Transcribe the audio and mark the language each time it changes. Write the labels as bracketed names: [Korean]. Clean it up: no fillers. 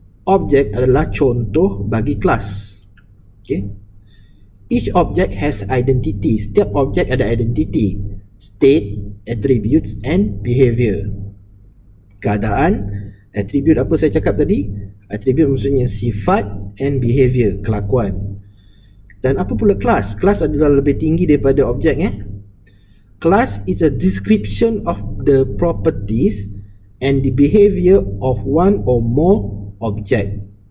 [Malay] Object adalah contoh bagi kelas. [English] Okay, each object has identity. [Malay] Setiap objek ada identity, state, [English] attributes and behavior. [Malay] Keadaan, attribute apa saya cakap tadi? Attribute maksudnya sifat, [English] and behavior, [Malay] kelakuan. Dan apa pula class? Class adalah lebih tinggi daripada objek. [English] Class is a description of the properties and the behavior of one or more object.